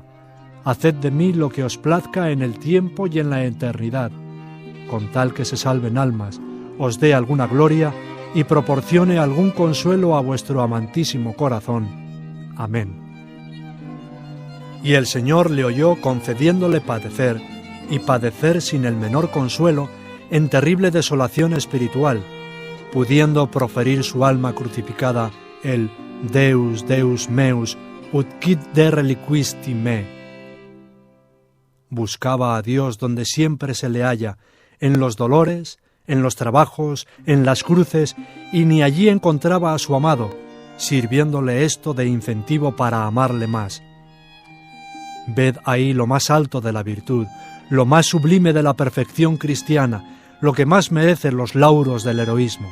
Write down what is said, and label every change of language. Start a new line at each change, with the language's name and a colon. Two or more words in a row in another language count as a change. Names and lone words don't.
Spanish: Haced de mí lo que os plazca en el tiempo y en la eternidad, con tal que se salven almas, os dé alguna gloria y proporcione algún consuelo a vuestro amantísimo corazón. Amén. Y el Señor le oyó concediéndole padecer, y padecer sin el menor consuelo, en terrible desolación espiritual, pudiendo proferir su alma crucificada el
Latin: Deus, Deus meus, ut quid de reliquisti me.
Spanish: Buscaba a Dios donde siempre se le halla, en los dolores, en los trabajos, en las cruces, y ni allí encontraba a su amado, sirviéndole esto de incentivo para amarle más. Ved ahí lo más alto de la virtud, lo más sublime de la perfección cristiana, lo que más merece los lauros del heroísmo.